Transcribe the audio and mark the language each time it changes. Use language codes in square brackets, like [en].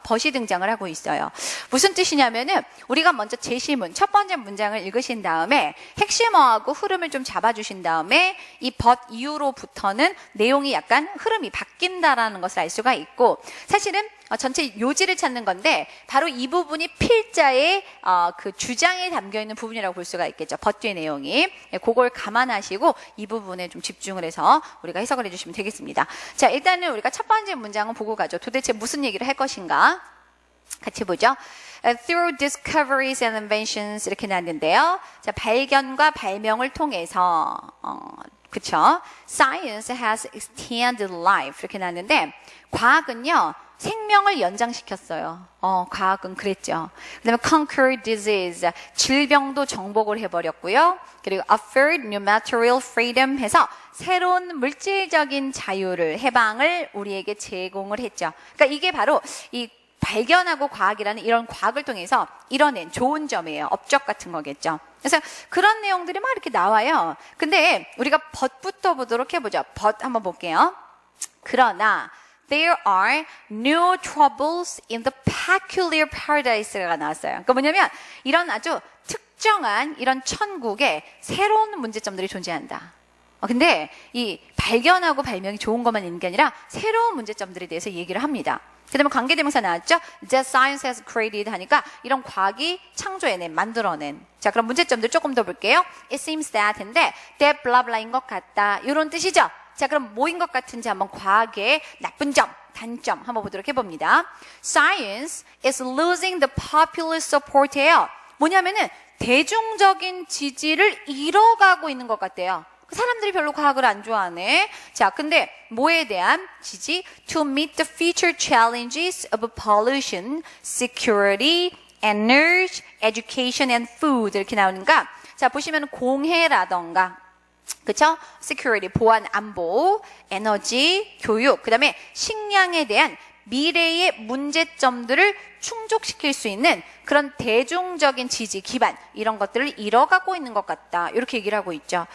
[ko] but이 등장을 하고 있어요. 무슨 뜻이냐면은 우리가 먼저 제시문, 첫 번째 문장을 읽으신 다음에 핵심어하고 흐름을 좀 잡아주신 다음에 이 but 이후로부터는 내용이 약간 흐름이 바뀐다라는 것을 알 수가 있고 사실은 전체 요지를 찾는 건데 바로 이 부분이 필자의 그 주장에 담겨있는 부분이라고 볼 수가 있겠죠. but 뒤의 내용이. 그걸 감안하시고 이 부분에 좀 집중을 해서 우리가 해석을 해주시면 되겠습니다. 자, 일단은 우리가 첫 번째 문장은 보고 가죠. 도대체 무슨 얘기를 할 것인가? 같이 보죠. [en] Through discoveries and inventions [ko] 이렇게 나왔는데요. 자, 발견과 발명을 통해서 그쵸? [en] Science has extended life [ko] 이렇게 나왔는데 과학은요. 생명을 연장시켰어요. 과학은 그랬죠. 그 다음에 [en] conquer disease, [ko] 질병도 정복을 해버렸고요. 그리고 [en] offered new material freedom [ko] 해서 새로운 물질적인 자유를, 해방을 우리에게 제공을 했죠. 그러니까 이게 바로 이 발견하고 과학이라는 이런 과학을 통해서 이뤄낸 좋은 점이에요. 업적 같은 거겠죠. 그래서 그런 내용들이 막 이렇게 나와요. 근데 우리가 but부터 보도록 해보죠. but 한번 볼게요. 그러나 [en] There are new troubles in the peculiar paradise가 나왔어요. [ko] 그러니까 뭐냐면 이런 아주 특정한 이런 천국에 새로운 문제점들이 존재한다. 근데 이 발견하고 발명이 좋은 것만 있는 게 아니라 새로운 문제점들에 대해서 얘기를 합니다. 그 다음에 관계대명사 나왔죠? [en] That science has created [ko] 하니까 이런 과학이 창조해낸, 만들어낸. 자, 그럼 문제점들 조금 더 볼게요. [en] It seems that [ko] 인데 that blah blah인 것 같다. 이런 뜻이죠? 자, 그럼 뭐인 것 같은지 한번 과학의 나쁜 점, 단점 한번 보도록 해봅니다. [en] Science is losing the popular support예요. [ko] 뭐냐면은 대중적인 지지를 잃어가고 있는 것 같대요. 사람들이 별로 과학을 안 좋아하네. 자, 근데 뭐에 대한 지지? [en] To meet the future challenges of pollution, security, energy, education and food 이렇게 나오는가? [ko] 자, 보시면 공해라던가 그쵸? security, 보안, 안보, 에너지, 교육, 그 다음에 식량에 대한 미래의 문제점들을 충족시킬 수 있는 그런 대중적인 지지, 기반 이런 것들을 잃어가고 있는 것 같다. 이렇게 얘기를 하고 있죠.